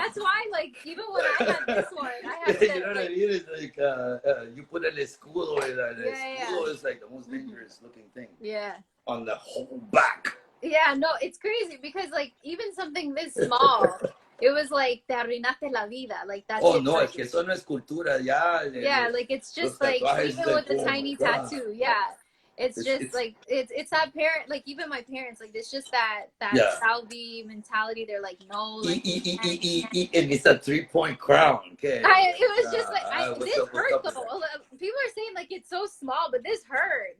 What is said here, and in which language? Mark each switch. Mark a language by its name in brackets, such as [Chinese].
[English] That's why, like, even when I had this one, I have to. You know what I mean? It's like you put el escudo, and the escudo is like the most dangerous looking thing. Yeah. On the whole back. Yeah, no, it's crazy because like even something this small, it was like [Spanish] te arruinaste la vida, [English] like that's. [Spanish] Oh no, es que eso no es cultura, ya. [English] Yeah, like it's just like even with a tiny tattoo, yeah. It's just like it's that parent, like even my parents, like it's just that Salvi mentality. They're like, no, like and it's a 3-point crown. Okay. It was just like this hurt though. People are saying like it's so small, but this hurt.